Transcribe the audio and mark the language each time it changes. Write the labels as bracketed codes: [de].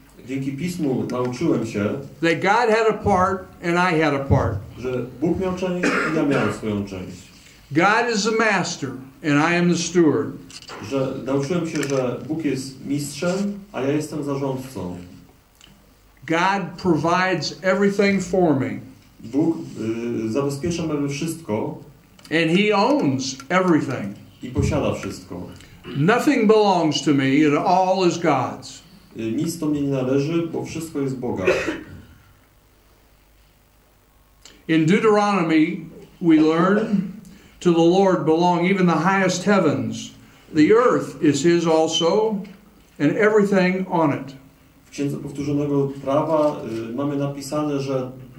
[pl] Dzięki Pismu nauczyłem się, [en] that God had a part and I had a part. [pl] Że Bóg miał część i ja miałem swoją część. [en] God is the master and I am the steward. [pl] Że nauczyłem się, że Bóg jest mistrzem, a ja jestem zarządcą. [en] God provides everything for me. [pl] Bóg zabezpiecza mnie wszystko. [en] And He owns everything. [pl] I posiada wszystko. [en] Nothing belongs to me, it all is God's. [pl] Nic do mnie nie należy, bo wszystko jest Boga. [en] In Deuteronomy we learn, to the Lord belong even the highest heavens. The earth is His also, and everything on it. [pl] W Księdze Powtórzonego Prawa mamy napisane, że